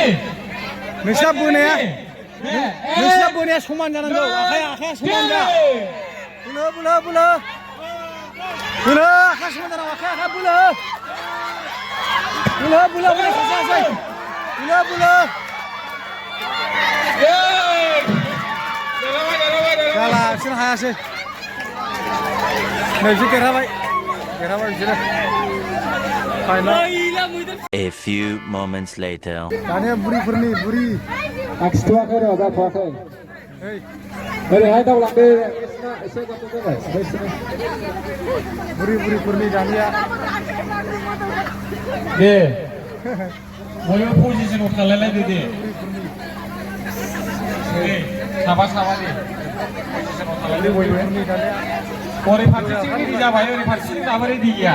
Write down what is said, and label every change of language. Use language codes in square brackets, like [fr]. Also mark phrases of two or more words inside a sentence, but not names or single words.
[brx] नोंसिना बोनाया समान जानांगौ आखाया समान जा बोलो आखाया समान जानांगौ आखाया बोलो जाला बिसोर हायासै नै बिसोर देरहाबाय बिसोरो [en] A few moments later. [brx] दानिया बुरिफोरनि आखिथ'वाखै र' जाथ'वाखै ओरैहाय दावलांदो एसे जाबाय बुरिफोरनि दानिया दे बयबो पजिसनाव थालायलायदो दे साबा दे पजिसनाव थालायदो बयबो ओरै फारसेथिं रेडि जाबाय ओरै फारसेथिं दाबो रेडि गैया